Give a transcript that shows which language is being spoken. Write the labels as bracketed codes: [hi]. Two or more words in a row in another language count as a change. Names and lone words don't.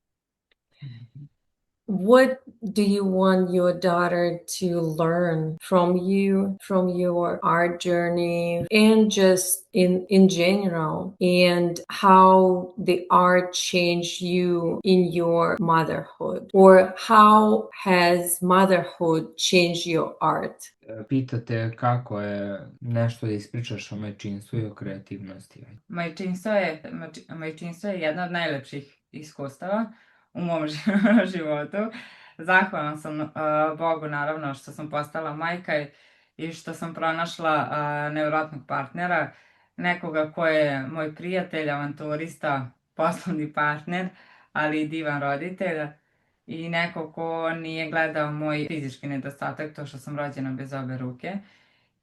[en] What do you want your daughter to learn from you, from your art journey, and just in general, and how the art changed you in your motherhood? Or how has motherhood changed your art? [sr] Pitate kako je nešto da ispričaš o majčinstvu i o kreativnosti. Majčinstvo je jedna od najlepših iskustava u mom životu. Zahvalna sam Bogu naravno što sam postala majka i što sam pronašla nevjerojatnog partnera, nekoga ko je moj prijatelj, avanturista, poslovni partner, ali i divan roditelj i neko ko nije gledao moj fizički nedostatak, to što sam rođena bez obe ruke.